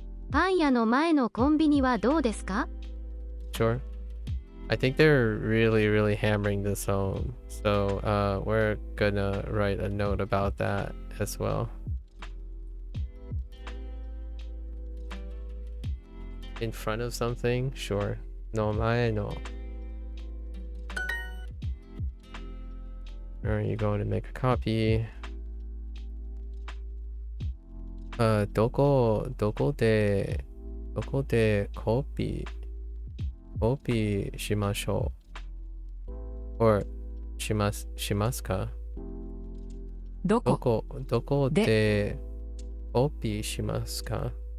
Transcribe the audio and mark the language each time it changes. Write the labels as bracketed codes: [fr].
[ja] パン屋の前のコンビニはどうですか？ [en] Sure. I think they're really hammering this home. So we're gonna write a note about that as well. In front of something? Sure. No, I know. Are you going to make a copy? [ja] どこでコピーしましょう or しますか？どこでコピーしますか？